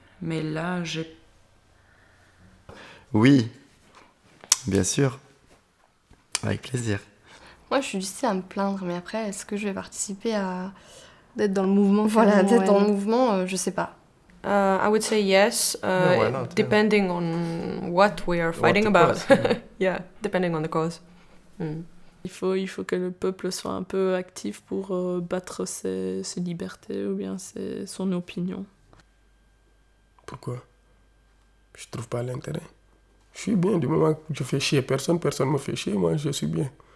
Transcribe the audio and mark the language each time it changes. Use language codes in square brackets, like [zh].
[fr] Mais là, j'ai... Oui, bien sûr. Avec plaisir. Moi, je suis du style à me plaindre, mais après, est-ce que je vais participer à... d'être dans le mouvement? Voilà, D'être dans le mouvement, je sais pas. [en] I would say yes, why not? depending on what we are fighting about. Yeah, depending on the cause. Mm. [fr] Il faut que le peuple soit un peu actif pour battre ses libertés ou bien son opinion. Pourquoi? Je trouve pas l'intérêt. Je suis bien, du moment que je fais chier personne me fait chier, moi je suis bien.